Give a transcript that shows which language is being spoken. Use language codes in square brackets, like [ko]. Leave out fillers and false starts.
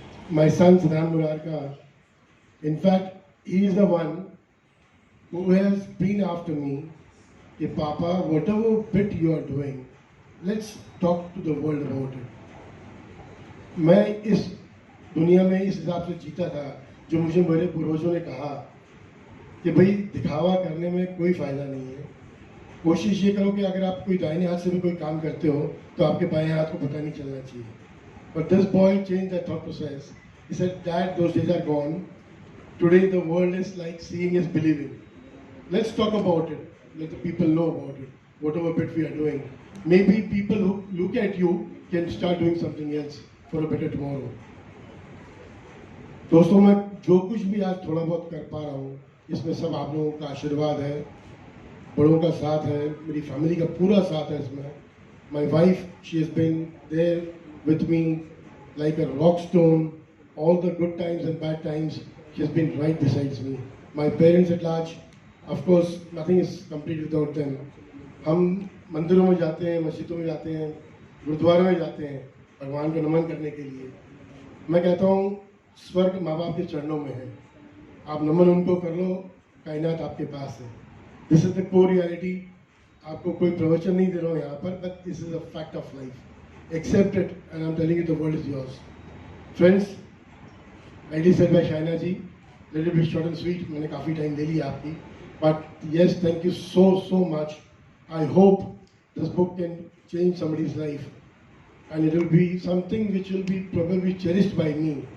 [en] My son Siddhant Murarka, in fact, he is the one who has been after me. Hey, Papa, whatever bit you are doing, let's talk to the world about it. [hi] मैं इस दुनिया में इस हिसाब से जीता था जो मुझे मेरे पूर्वजों ने कहा कि भाई दिखावा करने में कोई फायदा नहीं है. कोशिश ये करो कि अगर आप कोई दाहिने हाथ से भी कोई काम करते हो तो आपके बाएं हाथ को पता नहीं चलना चाहिए. [en] But this boy changed that thought process. He said, Dad, those days are gone. Today the world is like seeing is believing. Let's talk about it. Let the people know about it. Whatever bit we are doing. Maybe people who look at you can start doing something else for a better tomorrow. [hi] दोस्तों, मैं जो कुछ भी आज थोड़ा बहुत कर पा रहा हूँ, इसमें सब आप लोगों का आशीर्वाद है, बड़ों का साथ है, मेरी फैमिली का पूरा साथ है इसमें. [en] My wife, she has been there with me like a rock stone. All the good times and bad times, she has been right beside me. My parents at large, of course, nothing is complete without them. [hi] हम मंदिरों में जाते हैं, मस्जिदों में जाते हैं, गुरुद्वारों में जाते हैं भगवान को नमन करने के लिए. मैं कहता हूँ स्वर्ग माँ बाप के चरणों में है, आप नमन उनको कर लो, कायनात आपके पास है. [en] This is the core reality. [hi] आपको कोई प्रवचन नहीं दे रहा हूँ यहाँ पर, [en] But this is a fact of life. Accept it and I am telling you the world is yours. Friends, rightly said by Shaina ji, little bit short and sweet. [hi] मैंने काफ़ी टाइम ले लिया आपकी, [en] but yes, thank you so much. I hope this book can change somebody's life, and it will be something which will be probably cherished by me.